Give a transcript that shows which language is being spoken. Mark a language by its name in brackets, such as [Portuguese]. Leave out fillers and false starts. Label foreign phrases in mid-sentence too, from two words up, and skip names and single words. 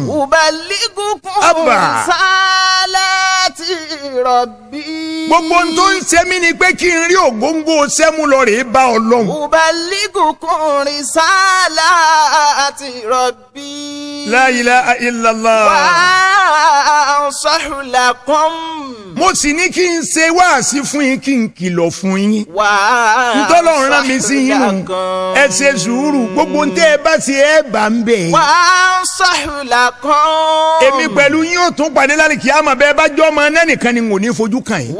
[Arabic] أبلغكم صلاة ربي. [Yoruba] gbogbo ohun tó ń ṣe mí ni pé kí n rí ògóńgó sẹ́mu lọ rèé bá Ọlọ́run. [Arabic] أبلغكم رسالات ربي. لا إله إلا الله. وأنصح لكم. [Yoruba] mo sì ní kí n ṣe wáàsí fún yín kí n kìlọ̀ fún yín. [Arabic] wa [Yoruba] ntọ́lọ́run rán mi sí yín nù ẹ ṣe sùúrù gbogbo ntẹ́ ẹ bá ṣe ẹ bá ń bẹ̀. [Arabic] وأنصح لكم. [Yoruba] èmi pẹ̀lú yín ò tún pàdé lálẹ́ kí á mọ̀ bẹ́ẹ̀ bá jọ́ ọmọ náà nìkan ni n ò ní fojú kàn yín.